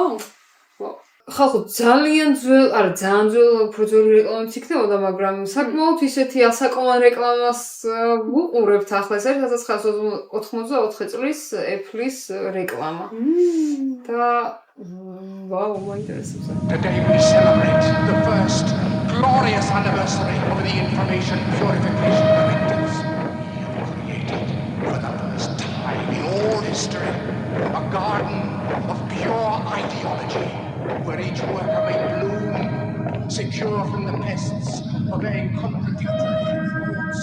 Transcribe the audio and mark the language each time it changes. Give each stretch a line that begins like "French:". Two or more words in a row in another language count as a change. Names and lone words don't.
Georgian: ხალხო ძალიან ძველ, არა ძალიან ძველ უფრო ძველი რეკლამაც იქნებოდა, მაგრამ საკმაოდ ისეთი ასაკოვან რეკლამას ვუყურებთ ახლა. ეს არის 1994 წლის Apple-ის რეკლამა. და ვაუ, მაინტერესებს.
English: Today we celebrate the first glorious anniversary of the information purification directives. We have created for the first time in all history a garden of pure ideology, where each worker may bloom, secure from the pests of their contradictory thoughts.